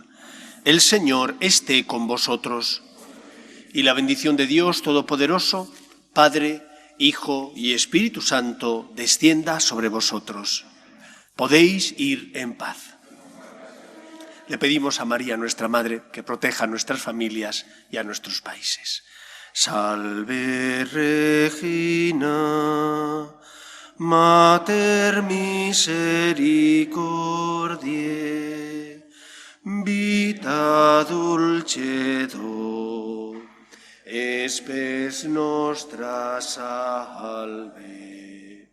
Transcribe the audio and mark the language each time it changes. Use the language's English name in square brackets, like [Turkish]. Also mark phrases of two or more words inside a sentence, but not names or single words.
[Spanish] El Señor esté con vosotros. Y la bendición de Dios Todopoderoso, Padre, Hijo y Espíritu Santo, descienda sobre vosotros. Podéis ir en paz. Le pedimos a María, nuestra Madre, que proteja a nuestras familias y a nuestros países. [Latin] Salve Regina, Mater misericordiae, vita dulcedo, spes nostra salve.